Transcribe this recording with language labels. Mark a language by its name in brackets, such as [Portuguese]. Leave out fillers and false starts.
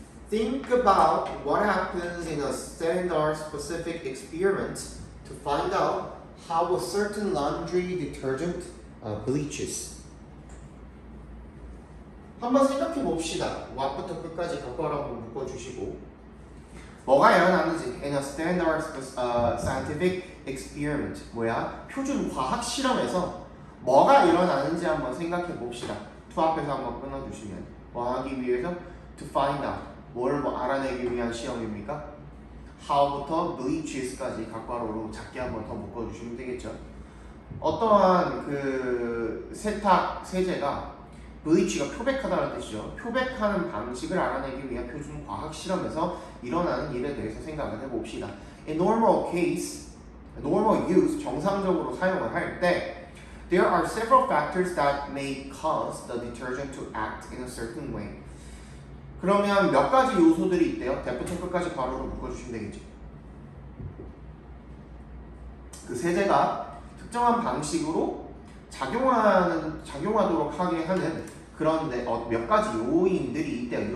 [English] Think about what happens in a standard specific experiment to find out how a certain laundry detergent bleaches. [Korean] 한번 생각해 봅시다. what부터 끝까지 각각 한번 묶어주시고 뭐가 일어나는지 [English] in a standard scientific experiment, [Korean] 표준 과학 실험에서 뭐가 일어나는지 한번 생각해 봅시다. to 앞에서 한번 끊어주시면 뭐 하기 위해서 [English] to find out, [Korean] 뭐를 알아내기 위한 시험입니까? how부터 bleaches까지 각각으로 작게 한번 더 묶어주시면 되겠죠. 어떠한 그 세탁 세제가 bleach가 표백하다는 뜻이죠. 표백하는 방식을 알아내기 위한 표준 과학 실험에서 일어나는 일에 대해서 생각을 해봅시다. [English] In normal case, normal use, [Korean] 정상적으로 사용을 할 때 [English] there are several factors that may cause the detergent to act in a certain way. [Korean] 그러면 몇 가지 요소들이 있대요. 대부터 끝까지 바로로 묶어주시면 되겠죠. 그 세제가 특정한 방식으로 작용하도록 하게 하는 그런 몇 가지 요인들이 있대요.